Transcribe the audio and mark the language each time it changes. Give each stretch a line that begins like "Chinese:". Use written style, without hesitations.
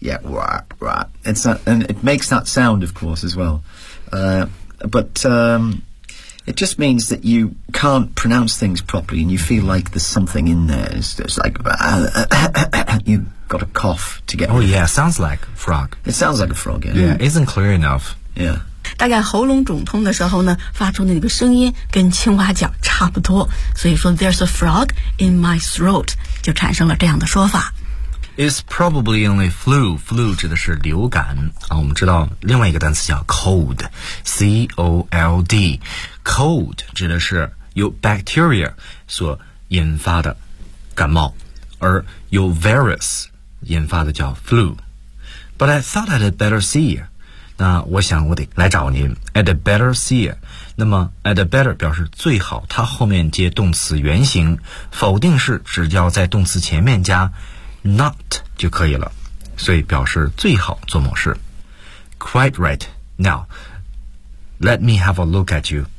English: Yeah, wah, wah. It's not, and it makes that sound, of course, as well. It just means that you can't pronounce things properly and you feel like there's something in there. It's like, you've got a cough to get. Oh, yeah, sounds like frog. It sounds like a frog, yeah. Yeah, isn't clear enough. Yeah.
Chinese: 大概喉咙肿痛的时候呢发出的那个声音跟青蛙叫差不多。所以说
English: there's a frog in my throat,
Chinese: 就产生了这样的说法。
English: It's probably only flu.
Chinese: Flu 指的是流感、啊、我们知道另外一个单词叫 cold. C-O-L-D. Cold 指的是由 bacteria 所引发的感冒。而由 virus 引发的叫 flu.
English: But I thought I'd better see you.
Chinese: 那我想我得来找您。
English: I'd better see you.
Chinese: 那么 I'd better 表示最好它后面接动词原形。否定式只要在动词前面加Not 就可以了，所以表示最好做某事。
English: Quite right. Now, let me have a look at you.